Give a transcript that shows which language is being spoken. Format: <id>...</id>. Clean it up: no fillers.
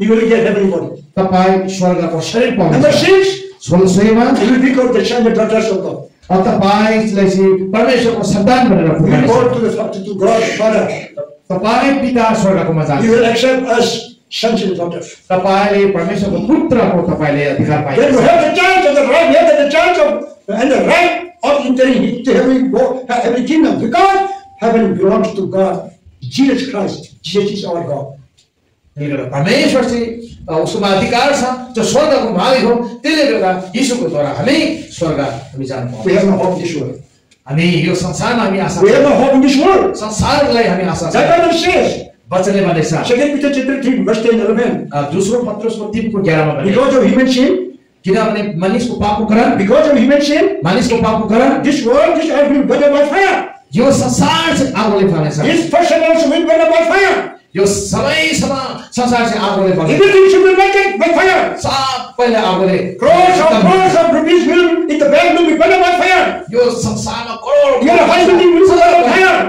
<en>you will get heavenly body.</en> <ne>तपाईँ स्वर्गको शरीर</ne> <en>Number</en> <ne>पाउनुहुन्छ।</ne> <en>six,</en> <ne>16मा</ne> <en>you will become the sons and daughters of God.</en> <ne>तपाईलाई चाहिँ परमेश्वरको सन्तान भनेर</ne> <en>You will</en> <ne>पुकार्छ।</ne> <en>go to God the Father.</en> <ne>तपाईँ पिता स्वर्गकोमा</ne> <en>You will accept us sons and daughters.</en> <ne>तपाईले परमेश्वरको पुत्रको तपाईले अधिकार</ne> <en>Then you</en> <ne>पाइन्छ।</ne> <en>have the chance of the right, you have the chance of and the right of entering into heavenly kingdom, because heaven belongs to God, Jesus Christ. Jesus is our God.</en> <ne>त्यसले गर्दा परमेश्वर चाहिँ उसकोमा अधिकार छ, जो स्वर्गको मालिक हो। त्यसले गर्दा यीशुको द्वारा हामी स्वर्ग हामी जान</ne> <en>We</en> <ne>पाउँछौँ।</ne> <en>have no hope in this world.</en> <ne>हामी यो संसारमा हामी आशा</ne> <en>We have no hope in this world.</en> <ne>संसारलाई हामी आशा छ।</ne> <en>That Bible says,</en> <ne>वचनले भनेछ</ne> <en>2 Peter chapter 3, verse 10 and 11.</en> <ne>दोस्रो पत्रुसको 3 को 11 मा भने</ne> <en>Because of human sin,</en> <ne>किनभने मानिसको पापको कारण,</ne> <en>because of human sin,</en> <ne>मानिसको पापको कारण</ne> <en>this world, this earth will be burned by fire.</en> <ne>यो संसार चाहिँ आगोले फाल्नेछ।</ne> <en>This person also will be burned by fire.</en> <ne>यो सबैसँग संसार चाहिँ आगोले फाल्नेछ।</ne> <en>Everything should be burned by fire.</en> <ne>सबैले आगोले</ne> <en>Crores of rupees will in the bank will be burned by fire.</en> <ne>यो संसारमा crore</ne> <en>Your husband will be burned by fire.</en>